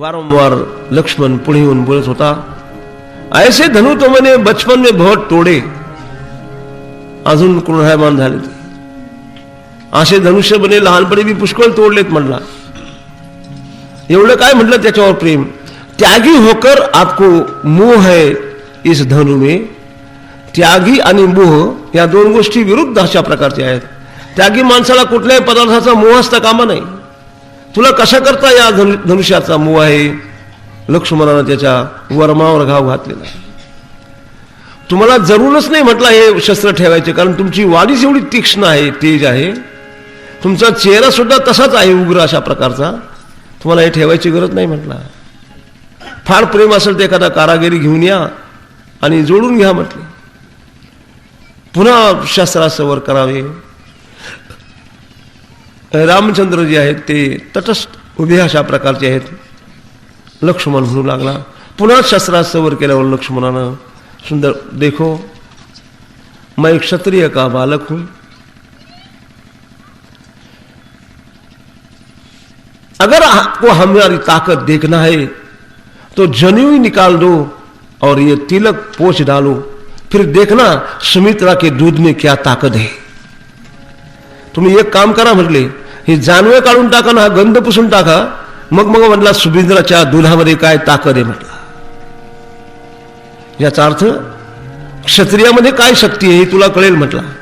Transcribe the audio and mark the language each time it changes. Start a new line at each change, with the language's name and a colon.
Marathi: वारंवार लक्ष्मण पुढे येऊन बोलत होता,
Hindi: ऐसे धनु तो
Marathi: म्हणे
Hindi: बचपन में बहुत तोडे,
Marathi: अजून क्रोधायमान झाले. असे धनुष्य बने लहानपणी मी पुष्कळ तोडलेत म्हणला. एवढं काय म्हटलं त्याच्यावर प्रेम.
Hindi: त्यागी होकर आपको मोह है इस धनु में.
Marathi: त्यागी आणि मोह या दोन गोष्टी विरुद्ध अशा प्रकारच्या आहेत. त्यागी माणसाला कुठल्याही पदार्थाचा मोह असता कामा नाही. तुला कशा करता या धनुष्याचा मोह आहे. लक्ष्मणानं त्याच्या वर्मावर घाव घातलेला. तुम्हाला जरूरच नाही म्हटलं हे शस्त्र ठेवायचे, कारण तुमची वाणीच एवढी तीक्ष्ण आहे, तेज आहे. तुमचा चेहरा सुद्धा तसाच आहे उग्र अशा प्रकारचा. तुम्हाला हे ठेवायची गरज नाही म्हटलं. फार प्रेम असेल तर एखादा कारागिरी घेऊन या आणि जोडून घ्या म्हटले. पुन्हा शस्त्रास्त्र वर करावे. रामचंद्र जे आहेत ते तटस्थ उभे अशा प्रकारचे आहेत. लक्ष्मण म्हणू लागला. पुन्हा शस्त्रास्त्र वर केल्यावर लक्ष्मणानं सुंदर,
Hindi: देखो मैं क्षत्रिय का बालक हूं, अगर आपको हमारी ताकत देखना है तो जनेऊ ही निकाल दो और ये तिलक पोंछ डालो, फिर देखना सुमित्रा के दूध में क्या ताकत है.
Marathi: तुम्ही एक काम करा म्हटले, हे जानवे काढून टाका ना, हा गंध पुसून टाका, मग मग म्हटला सुमित्राच्या दुधामध्ये काय ताकद आहे म्हटला. याचा अर्थ क्षत्रियामध्ये काय शक्ती आहे हे तुला कळेल म्हटला.